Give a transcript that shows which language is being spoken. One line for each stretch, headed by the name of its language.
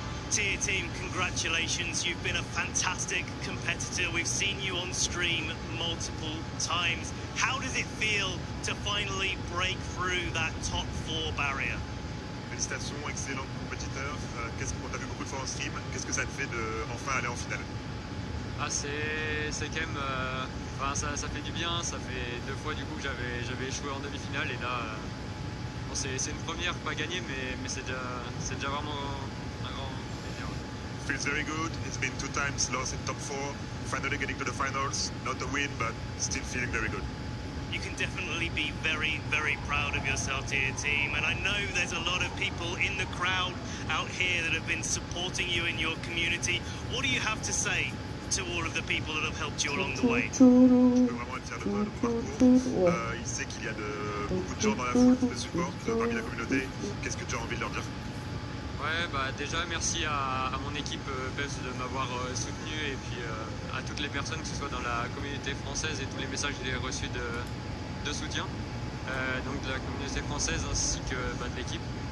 English: Tier Team, congratulations. You've been a fantastic competitor. We've seen you on stream multiple times. How does it feel to finally break through that top 4 barrier?
French: Félicitations, excellent compétiteur. On t'a vu beaucoup de fois en stream. Qu'est-ce que ça te fait de enfin aller en finale? C'est quand même, ça fait du bien. Ça fait 2 fois du coup que j'avais échoué en demi-finale, et là, bon, c'est une première, pas gagnée, mais c'est déjà vraiment un grand plaisir.
English: Feels very good. It's been 2 times lost in top 4. Finally getting to the finals. Not a win, but still feeling very good. You can definitely be very, very proud of yourself, Tier Team, and I know there's a lot of people in the crowd out here that have been supporting you in your community. What do you have to say to all of the people that have helped you along the way?
French: Je peux vraiment être fier de toi, de ton parcours. Il sait qu'il y a beaucoup de gens dans la foule qui te supportent parmi la communauté. Qu'est-ce que tu as envie de leur dire? Ouais, bah déjà merci à mon équipe PES de m'avoir soutenu, et puis à toutes les personnes, que ce soit dans la communauté française, et tous les messages que j'ai reçus de soutien, donc de la communauté française ainsi que de l'équipe.